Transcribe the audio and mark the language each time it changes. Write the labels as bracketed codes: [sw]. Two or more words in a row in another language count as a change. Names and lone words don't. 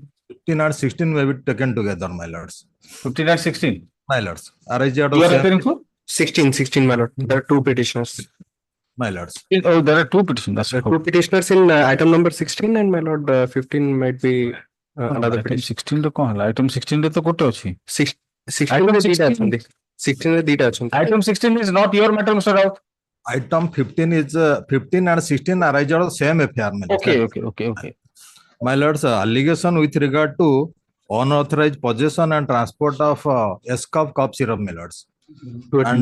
[en] 15 and 16 may be taken together, my lords. 15 and 16. My lords. Arise out You are of appearing for? 16, my lord. There are two petitioners. my lords. Oh, there are two petitions. That's There are two petitioners in item number 16 and my lord 15 might be another item petition. [or] 16 ରେ କଣ ହେଲା? Item 16 ରେ ତ ଗୋଟେ ଅଛି. 16 Item ରେ ଦିଟା 16 ଅଛନ୍ତି. 16 ରେ ଦିଟା ଅଛନ୍ତି. [en] Item 16 is not your matter, Mr. Rao. Item 15 is 15 and 16 arise out of same affair. My lords. Okay. My lords, allegation with regard to unauthorized possession and transport of S-cup cough syrup, my lords. And